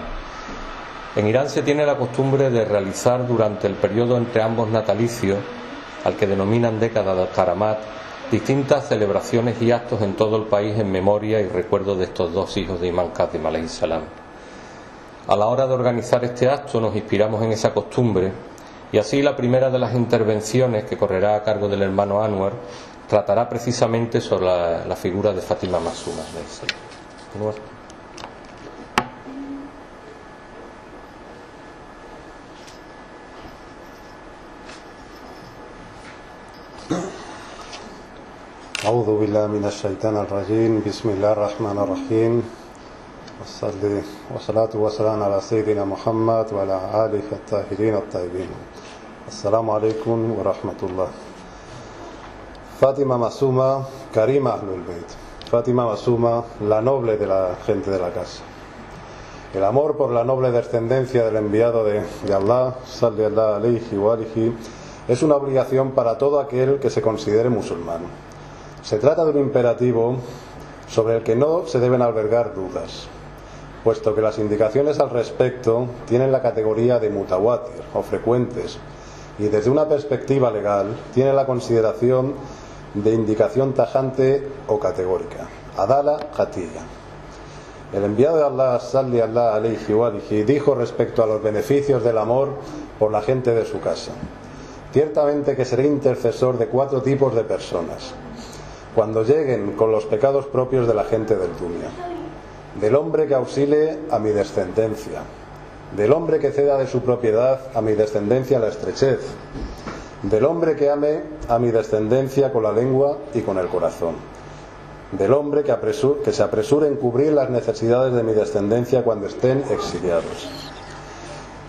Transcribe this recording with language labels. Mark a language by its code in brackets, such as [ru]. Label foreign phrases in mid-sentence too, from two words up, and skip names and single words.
[es] En Irán se tiene la costumbre de realizar durante el periodo entre ambos natalicios, al que denominan década de Karamat, distintas celebraciones y actos en todo el país en memoria y recuerdo de estos dos hijos de Imam Qasim [ar] عليه السلام. [es] A la hora de organizar este acto nos inspiramos en esa costumbre y así la primera de las intervenciones, que correrá a cargo del hermano Anwar, tratará precisamente sobre la figura de Fatima Masuma. [ar] أعوذ بالله من الشيطان الرجيم بسم الله الرحمن الرحيم والصلاة والسلام على سيدنا محمد وعلى آله الطاهرين الطيبين. السلام عليكم ورحمة الله. [es] Fátima Masuma, [ar] كريمة أهل البيت. [es] Fátima Masuma, la noble de la gente de la casa. El amor por la noble descendencia del enviado de Allah, [ar] صلى الله عليه وآله, [es] es una obligación para todo aquel que se considere musulmán. Se trata de un imperativo sobre el que no se deben albergar dudas, puesto que las indicaciones al respecto tienen la categoría de mutawatir o frecuentes, y desde una perspectiva legal tienen la consideración de indicación tajante o categórica, [ar] أدلة قطعية. [es] El enviado de Allah, [ar] صلى الله عليه وآله, [es] dijo respecto a los beneficios del amor por la gente de su casa: ciertamente que seré intercesor de 4 tipos de personas cuando lleguen con los pecados propios de la gente del dunya: del hombre que auxilie a mi descendencia, del hombre que ceda de su propiedad a mi descendencia la estrechez, del hombre que ame a mi descendencia con la lengua y con el corazón, del hombre que se apresure en cubrir las necesidades de mi descendencia cuando estén exiliados.